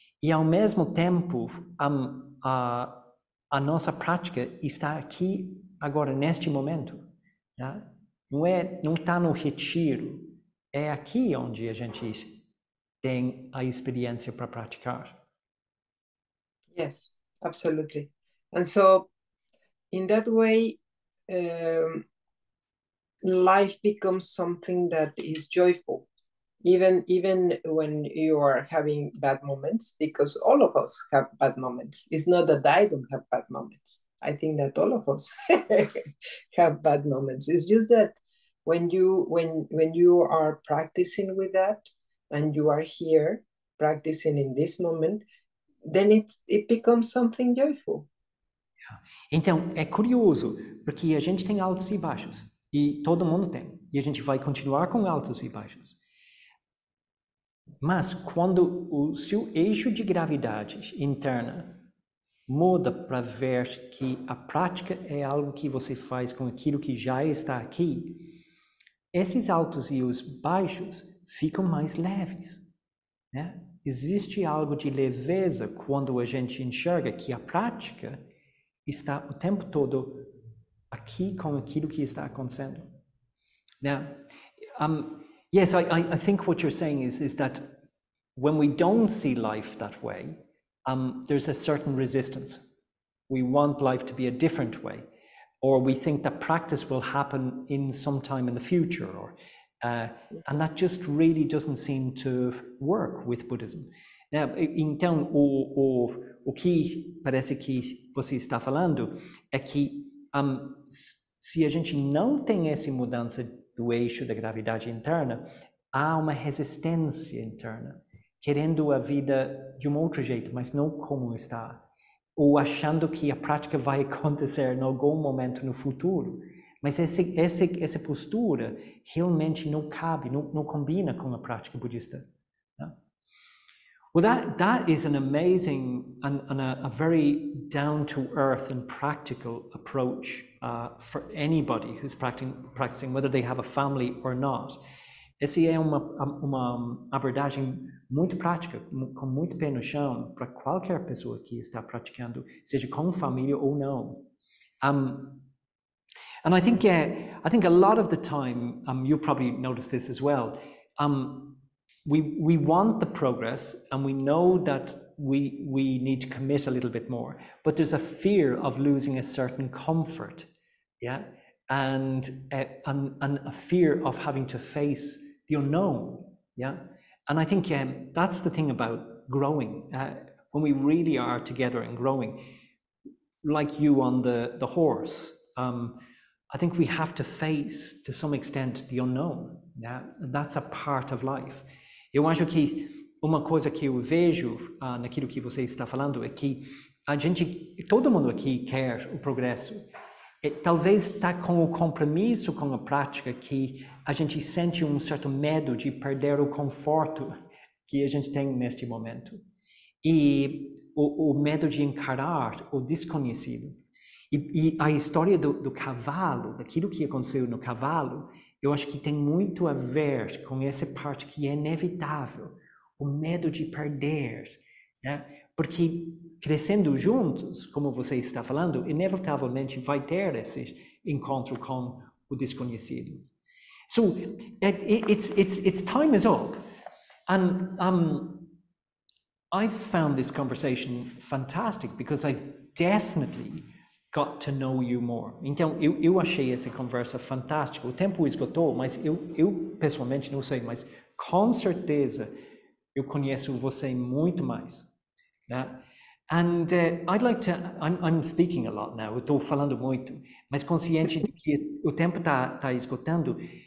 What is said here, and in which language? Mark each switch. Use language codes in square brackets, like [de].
[pt] E ao mesmo tempo, a nossa prática está aqui agora, neste momento, né? Não está no retiro, é aqui onde a gente tem a experiência para praticar. [en] Yes, absolutely. And so, in that way, life becomes something that is joyful, even when you are having bad moments, because all of us have bad moments. It's not that I don't have bad moments. I think that all of us have bad moments. It's just that when you are practicing with that and you are here practicing in this moment, then it becomes something joyful. [pt] Então, é curioso, porque a gente tem altos e baixos, e todo mundo tem, e a gente vai continuar com altos e baixos. Mas quando o seu eixo de gravidade interna muda para ver que a prática é algo que você faz com aquilo que já está aqui, esses altos e os baixos ficam mais leves, né? Existe algo de leveza quando a gente enxerga que a prática está o tempo todo aqui com aquilo que está acontecendo. [en] Now, yes, I think what you're saying is that when we don't see life that way, there's a certain resistance. We want life to be a different way, or we think that practice will happen in some time in the future, and that just really doesn't seem to work with Buddhism. [pt] Now, então, o que parece que você está falando é que se a gente não tem essa mudança do eixo da gravidade interna, há uma resistência interna, querendo a vida de um outro jeito, mas não como está, ou achando que a prática vai acontecer em algum momento no futuro. Mas essa postura realmente não cabe, não combina com a prática budista. Né? [en] Well, that is an amazing and a very down-to-earth and practical approach for anybody who's practicing, whether they have a family or not. [pt] Essa é uma abordagem muito prática, com muito pé no chão, para qualquer pessoa que está praticando, seja com família ou não. [en] And I think a lot of the time, you'll probably notice this as well, we want the progress, and we know that we need to commit a little bit more, but there's a fear of losing a certain comfort, yeah, and a fear of having to face the unknown, yeah. And I think that's the thing about growing. When we really are together and growing, like you on the horse, I think we have to face, to some extent, the unknown, yeah, and that's a part of life. [pt] Eu acho que uma coisa que eu vejo naquilo que você está falando é que todo mundo aqui quer o progresso. Talvez está com o compromisso com a prática que a gente sente um certo medo de perder o conforto que a gente tem neste momento. E o medo de encarar o desconhecido. E a história do cavalo, daquilo que aconteceu no cavalo, eu acho que tem muito a ver com essa parte que é inevitável, o medo de perder, né? Porque crescendo juntos, como você está falando, inevitavelmente vai ter esse encontro com o desconhecido. [en] So its time is up, and I've found this conversation fantastic because I've definitely got to know you more. [pt] Então, eu achei essa conversa fantástica. O tempo esgotou, mas eu pessoalmente não sei, mas com certeza eu conheço você muito mais, né? [en] And I'd like to, I'm speaking a lot now, [pt] eu estou falando muito, mas consciente de que o tempo está esgotando.